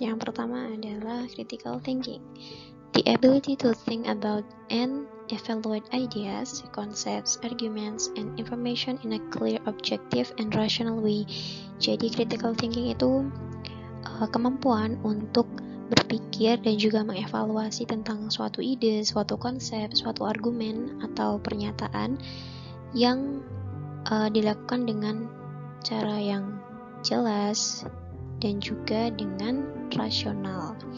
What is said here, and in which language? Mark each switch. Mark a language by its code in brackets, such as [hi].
[id] Yang pertama adalah critical thinking. [en] The ability to think about and evaluate ideas, concepts, arguments, and information in a clear, objective, and rational way. [id] Jadi critical thinking itu kemampuan untuk berpikir dan juga mengevaluasi tentang suatu ide, suatu konsep, suatu argumen atau pernyataan yang dilakukan dengan cara yang jelas dan juga dengan rasional.